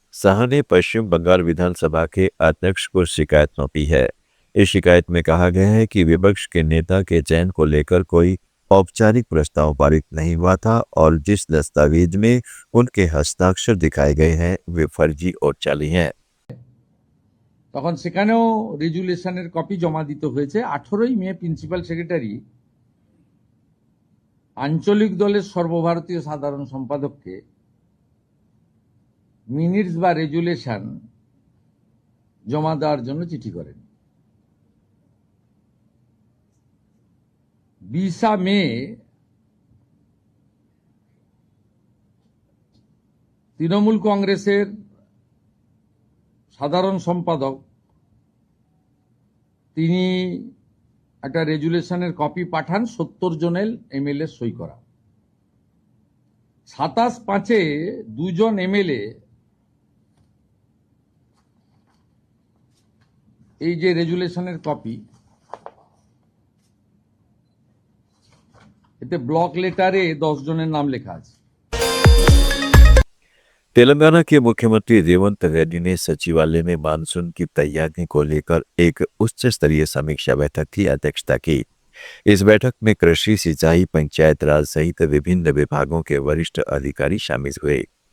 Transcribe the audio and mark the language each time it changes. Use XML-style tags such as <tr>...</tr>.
<hi>शाह ने पश्चिम बंगाल विधानसभा के अध्यक्ष को शिकायत सौंपी है। इस शिकायत में कहा गया है कि विपक्ष के नेता के चयन को लेकर कोई औपचारिक प्रस्ताव पारित नहीं हुआ था और जिस दस्तावेज में उनके हस्ताक्षर दिखाए गए हैं वे फर्जी और जाली हैं।</hi> <bn>তখন সেখানেও রেজুলেশনের কপি জমা দিতে হয়েছে। 18ই মে প্রিন্সিপাল সেক্রেটারি আঞ্চলিক দলের সর্বভারতীয় সাধারণ সম্পাদককে মিনিটস বা রেজুলেশন জমা দেওয়ার জন্য চিঠি করেন। 20 মে তৃণমূল কংগ্রেসের সাধারণ সম্পাদক তিনি একটা রেজুলেশনের কপি পাঠান 70 জনের এমএলএ সই করা। 27/5 দুজন এমএলএ এই যে রেজুলেশনের কপি এতে ব্লক লেটারে 10 জনের নাম লেখা আছে।</bn> <hi>तेलंगाना के मुख्यमंत्री रेवंत रेड्डी ने सचिवालय में मानसून की तैयारी को लेकर एक उच्च स्तरीय समीक्षा बैठक की अध्यक्षता की। इस बैठक में कृषि, सिंचाई, पंचायत राज सहित विभिन्न विभागों के वरिष्ठ अधिकारी शामिल हुए।</hi>